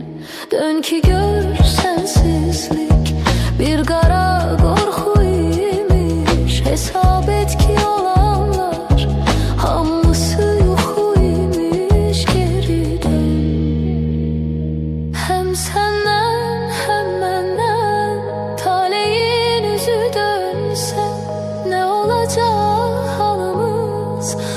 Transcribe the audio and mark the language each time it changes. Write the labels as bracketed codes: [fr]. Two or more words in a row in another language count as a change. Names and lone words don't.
[az] Dön ki gör sensizlik bir qara qorxu imiş, hesab et ki olanlar hamısı yuxu imiş, geri dön. [tr] Hem senden hem benden taleyin yüzü dönse, ne olacak halımız?